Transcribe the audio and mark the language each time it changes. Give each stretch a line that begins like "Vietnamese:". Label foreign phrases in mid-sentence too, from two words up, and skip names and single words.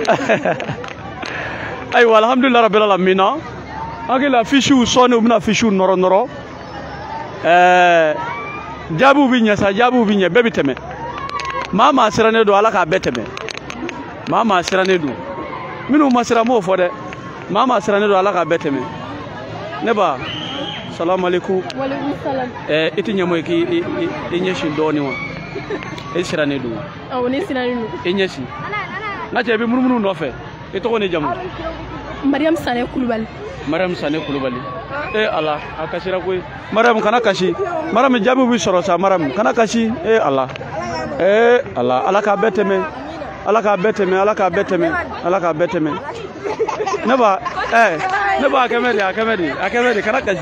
Bambara: ayiwa
Arabic: الحمد لله رب العالمين
Bambara: an hakili fisiw sɔnni u bɛna fisiw nɔrɔ jaabiw bɛ ɲɛ sa jaabiw bɛ ɲɛ bɛɛ bɛ tɛmɛ maa maa sirannen don Ala k'a bɛɛ tɛmɛ maa maa sirannen don minnu ma siran m'o fɔ dɛ maa maa sirannen don Ala k'a bɛɛ tɛmɛ ne ba
Arabic: سلام عليكم وعليكم سلام
Bambara: i tɛ ɲɛmɔ ye k'i ɲɛsin dɔɔnin wa e sirannen don awɔ ne sirannen don i ɲɛsin n ka cɛ i bɛ munumunu nɔfɛ i tɔgɔ ni jamu Mariam Sane Kulubali Mariam Sane Kulubali Ala a kasira koyi Mariam kana kasi Mariam jaabi bɛ sɔrɔ sa Mariam kana kasi Ala Ala Ala k'a bɛɛ tɛmɛ Ala k'a bɛɛ tɛmɛ Ala k'a bɛɛ tɛmɛ Ala k'a bɛɛ tɛmɛ ne ba a kɛmɛ de kana kasi